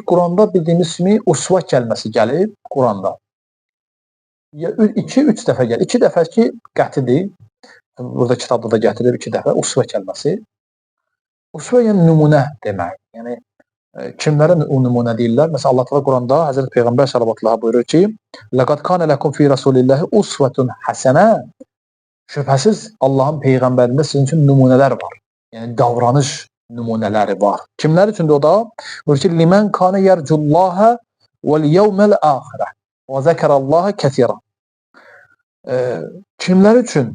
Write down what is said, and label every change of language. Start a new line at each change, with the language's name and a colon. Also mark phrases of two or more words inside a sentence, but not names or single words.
Azerbaijani: Quranda bildiyimiz kimi usva kəlməsi gəlib Quranda. 2-3 dəfə gəlir. 2 dəfə ki, qətidir. Burada kitabda da gətirir 2 dəfə usva kəlməsi. Usva yəni nümunə demək. Yəni kimlərə o nümunə deyirlər? Məsələn, Allah Teala Quranda Həzrət Peyğəmbər
Arabic: صلى الله عليه وسلم
Azerbaijani: buyurur ki:
Arabic: "لقد كان لكم في رسول الله أسوة حسنة."
Azerbaijani: Şübhəsiz Allahın peyğəmbərində sizin üçün nümunələr var. Yəni davranış nümunələri var. Kimlər üçündür o da? Buyurur ki:
Arabic: "لمن كان يرجو الله واليوم الآخر وذكر الله كثيرا."
Azerbaijani: Kimlər üçün?